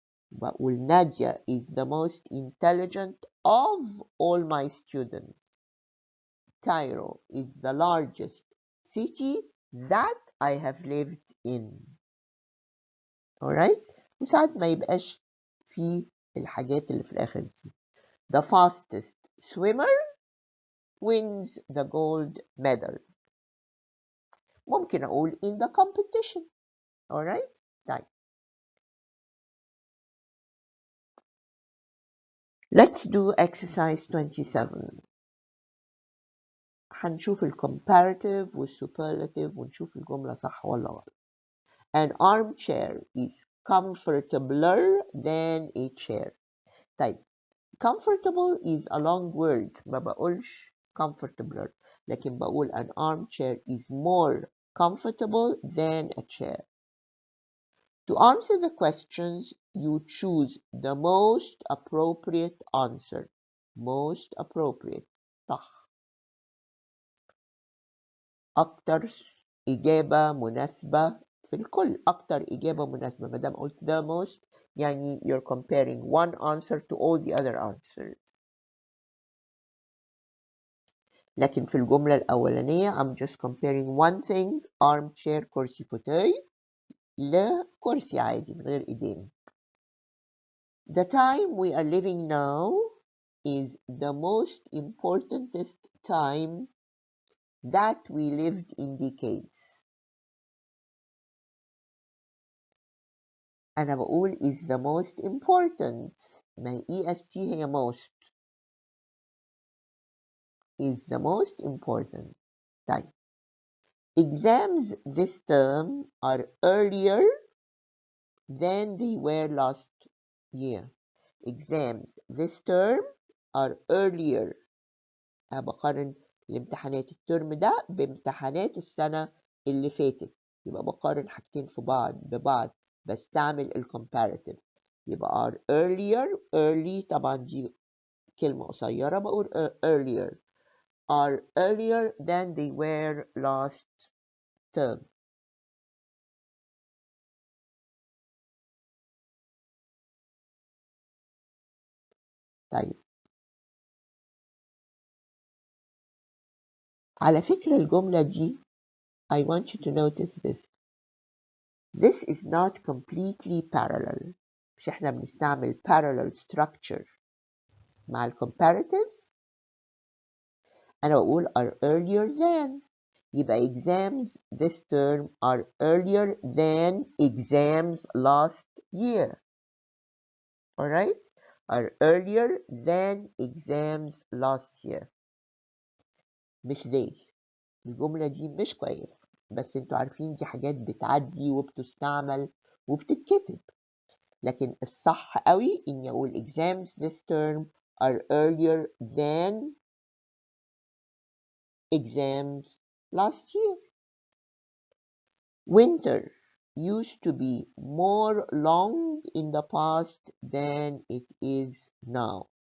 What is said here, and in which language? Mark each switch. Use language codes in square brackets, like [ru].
[ar] بقول [en] نادية is the most intelligent of all my students. Cairo is the largest city that I have lived in. Alright? [ar] وساعات ما يبقاش في الحاجات اللي في الآخر دي. [en] The fastest swimmer wins the gold medal. [ar] ممكن أقول [en] in the competition. Alright? [ar] طيب. [en] Let's do exercise 27. [ar] هنشوف ال comparative وال superlative ونشوف الجملة صح ولا غلط. [en] An armchair is comfortabler than a chair. [ar] طيب [en] comfortable is a long word، [ar] ما بقولش [en] comfortabler، [ar] لكن بقول [en] an armchair is more comfortable than a chair. To answer the questions, you choose the most appropriate answer. Most appropriate. صح. [ar] أكتر إجابة مناسبة في الكل. أكتر إجابة مناسبة. ما دام قلت [en] the most [ar] يعني [en] you're comparing one answer to all the other answers. [ar] لكن في الجملة الأولانية [en] I'm just comparing one thing، [ar] armchair كرسي فوتاي، لكرسي عادي من غير إيدين. [en] The time we are living now is the most importantest time that we lived in decades. [ar] أنا بقول [en] is the most important. ما EST هي most. is the most important. [ar] طيب. [en] Exams this term are earlier than they were last year. Exams this term are earlier. [ar] أنا بقارن الامتحانات الترم ده بامتحانات السنة اللي فاتت. يبقى بقارن حاجتين في بعض ببعض. بستعمل الcomparative. يبقى [en] are earlier. [ar] early طبعا دي كلمة قصيرة بقول earlier. [en] are earlier than they were last term. [ar] طيب. على فكرة الجملة دي [en] I want you to notice this. This is not completely parallel. [ar] مش احنا بنستعمل parallel structure مع الcomparative. أنا بقول [en] are earlier than. [ar] يبقى [en] exams this term are earlier than exams last year. Alright? Are earlier than exams last year. [ar] مش they. الجملة دي مش كويسة. بس انتوا عارفين دي حاجات بتعدي وبتستعمل وبتتكتب. لكن الصح قوي اني اقول [en] exams this term are earlier than exams last year. Winter used to be more long in the past than it is now.